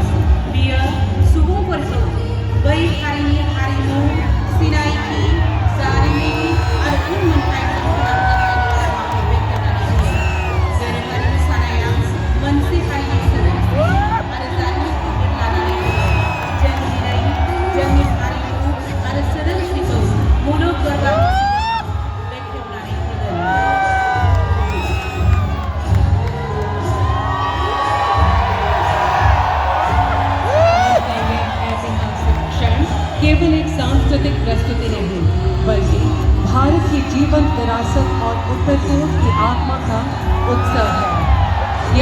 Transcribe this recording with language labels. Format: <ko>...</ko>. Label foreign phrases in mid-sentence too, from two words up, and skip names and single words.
<brx>बियो सुबुंफोरखौ बै हारिनि हारिमु, सिनायथि, जारिमिन आरो उनमोनथाइफोरखौ फोनांजाबनायनि लामाखौ बेखेवनानै होयो। दोरोङारि मोसानाया मोनसे हारिनि सोदोमस्रि आरो जारिमिनखौ बोदलानानै होयो। जों दिनै जोंनि हारिमु आरो सोदोमस्रिखौ मुलुग दरबाराव बेखेवनानै होगोन।</brx> <hi>केवल एक सांस्कृतिक प्रस्तुति नहीं, बल्कि भारत की जीवंत विरासत और उत्तर पूर्व की आत्मा का उत्सव है।</hi>